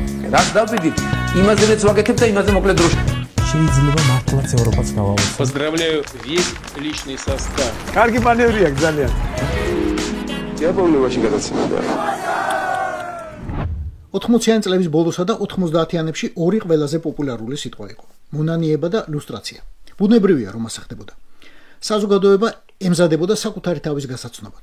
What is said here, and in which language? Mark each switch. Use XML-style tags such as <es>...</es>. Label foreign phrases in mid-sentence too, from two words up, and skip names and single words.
<ka>რას დავიდით, იმაზეც ვაკეთებ და იმაზე მოკლედ დროში. შეიძლება მართლაც ევროპაც გავავსო.</ka> <ru>Поздравляю весь личный состав.</ru> <ka>კარგი მანევრია ძალიან. დიაპოლოვაში გადაცემდა. 80-იან წლების ბოლოსა და 90-იანებში ორი ყველაზე პოპულარული სიტყვა იყო: მონანიება და ლუსტრაცია. ბუნებრივია, რომ ასე ხდებოდა. საზოგადოება ემზადებოდა საკუთარი თავის გასაცნობად.</ka>